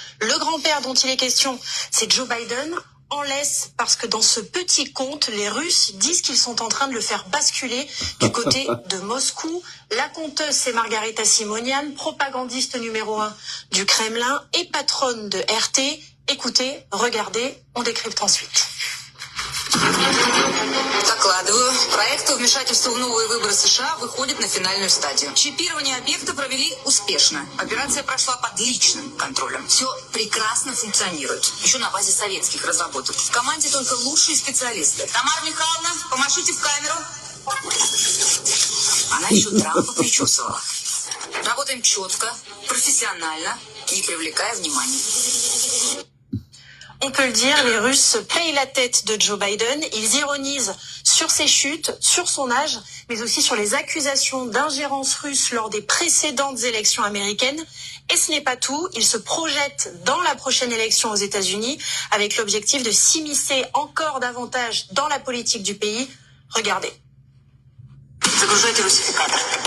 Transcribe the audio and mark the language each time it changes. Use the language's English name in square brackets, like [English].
[French] Le grand-père dont il est question, c'est Joe Biden, en laisse parce que dans ce petit conte, les Russes disent qu'ils sont en train de le faire basculer du côté de Moscou. La conteuse, c'est Margarita Simonian, propagandiste numéro 1 du Kremlin et patronne de RT. Écoutez, regardez, on décrypte ensuite. [Russian] Докладываю. Проект вмешательства в новые выборы США выходит на финальную стадию. Чипирование объекта провели успешно. Операция прошла под личным контролем. Все прекрасно функционирует. Еще на базе советских разработок. В команде только лучшие специалисты. Тамара Михайловна, помашите в камеру. Она еще Трампа причесывала. Работаем четко, профессионально, не привлекая внимания. [French] On peut le dire, les Russes payent la tête de Joe Biden. Ils ironisent sur ses chutes, sur son âge, mais aussi sur les accusations d'ingérence russe lors des précédentes élections américaines. Et ce n'est pas tout. Ils se projettent dans la prochaine élection aux États-Unis avec l'objectif de s'immiscer encore davantage dans la politique du pays. Regardez. [Russian] Загружайте русификатор.